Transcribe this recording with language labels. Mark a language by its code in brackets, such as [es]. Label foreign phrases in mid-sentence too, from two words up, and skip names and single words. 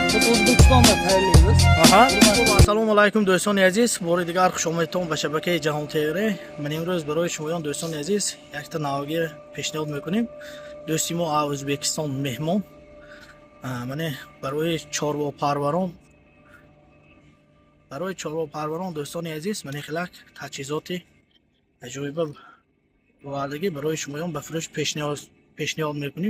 [uz] O'zbekistonda tayyorlaymiz. Aha. [tg] Ассалому алайкум дӯстони азиз. Бори дигар хуш омадетон ба шабакаи Ҷаҳон ТВ. Ман имрӯз барои шумоён до'стони азиз якта навъи пешниҳод мекунем. Дӯсти мо аз Ӯзбекистон меҳмон. Мане барои чорвопарварон до'стони азиз мане хелак таҷҳизоти аҷоиба ваъдаги барои шумоён ба фурӯш пешниҳод мекунем.